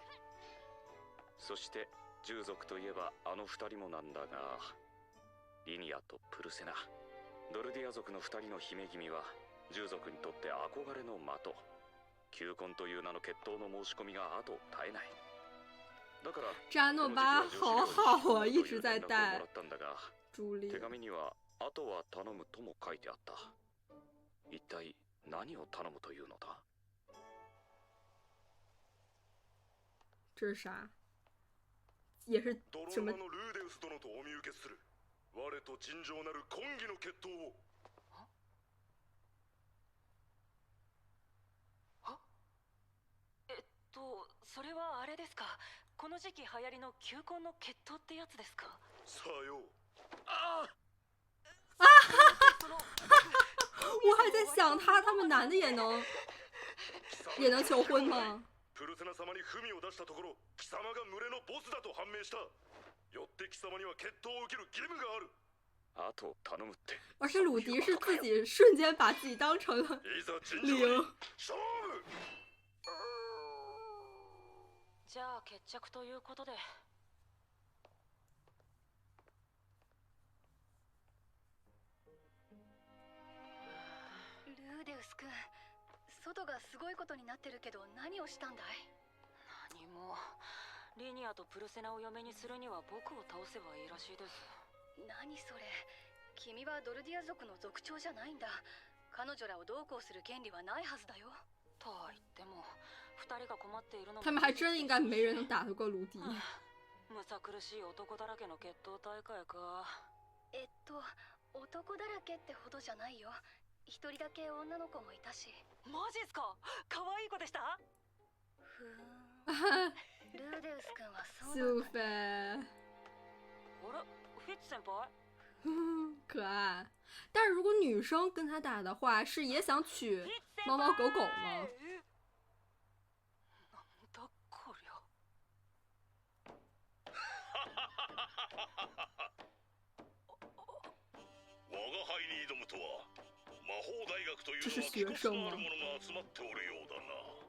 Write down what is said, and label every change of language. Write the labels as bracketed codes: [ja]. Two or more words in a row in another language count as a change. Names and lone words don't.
[ja] そして従属といえばあの二人もなんだが、リニアとプルセナ。ドルディア族の2人の姫君は従属にとって憧れの的。求婚という名の決闘の申し込みが後を絶えない。だから [zh] 扎诺巴好好啊，一直在带朱莉。 [ja] 手紙にはあとは頼むとも書いてあった。一体何を頼むというのだ？ [zh] 这是啥？也是什么？ [ja] ルーデウス殿とお見受けする。我と尋常なる婚儀の決闘を。それはあれですか。この時期流行りの求婚の決闘ってやつですか？さよう。 [zh] 我还在想他们男的也能求婚吗？ [ja] プルセナ様に文を出したところ、貴様が群れのボスだと判明した。よって貴様には決闘を受ける義務がある。あと頼むって。 [zh] 而且鲁迪是自己瞬间把自己当成了零。 [ja] 勝負。じゃあ決着ということで。ルーデウス君、外がすごいことになってるけど何をしたんだい？何も。リニアとプルセナを嫁にするには僕を倒せばいいらしいです。何それ？君はドルディア族の族長じゃないんだ。彼女らをどうこうする権利はないはずだよ。とは言っても2人が困っているのも。 [zh] 他们还真应该没人能打得过鲁迪。 [ja] むさ苦しい男だらけの決闘大会か。男だらけってほどじゃないよ。一人だけ女の子もいたし。マジっすか？可愛い子でした？ふーん。ルーデウス君はそうなんだ。 super。あれ、フィッツ先輩？ [zh] 可爱。但是如果女生跟他打的话，是也想娶猫猫狗狗吗？ [ja] なんだこりゃ。我が輩に挑むとは魔法大学というのは気骨のある者が集まっておるようだな。